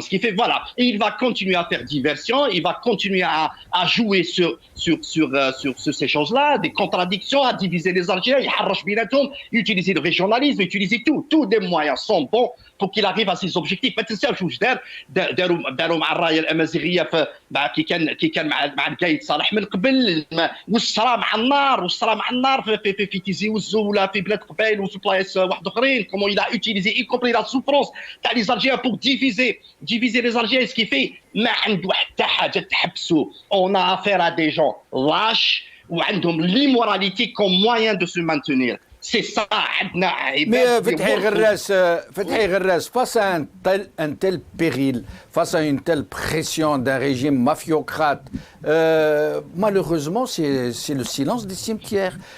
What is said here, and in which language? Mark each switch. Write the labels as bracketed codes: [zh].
[fr] Ce qui fait voilà, et il va continuer à faire diversion, il va continuer à jouer sur ces choses-là, des contradictions, à diviser les Algériens, [ar] يحرش بيناتهم, [fr] utiliser le régionalisme, utiliser tous des moyens sont bons pour qu'il arrive à ses objectifs. [ar] ما تنساوش واش داروا مع الرايه الامازيغيه كي كان مع القايد صالح من قبل, والصرا مع النار في تيزي وزو ولا في بلاد قبائل وفي بلايص واحد اخرين. [fr] Comment il a utilisé y compris la souffrance تاع les Algériens pour diviser les Algériens. Ce qui fait [ar] ما عنده حتى حاجه تحبسوا. [fr] On a affaire à des gens lâches وعندهم l'immoralité comme moyen de se maintenir. C'est ça. Mais Fethi Gherras, face à un tel péril, face à une telle pression d'un régime mafiocrate, malheureusement, c'est le silence des cimetières.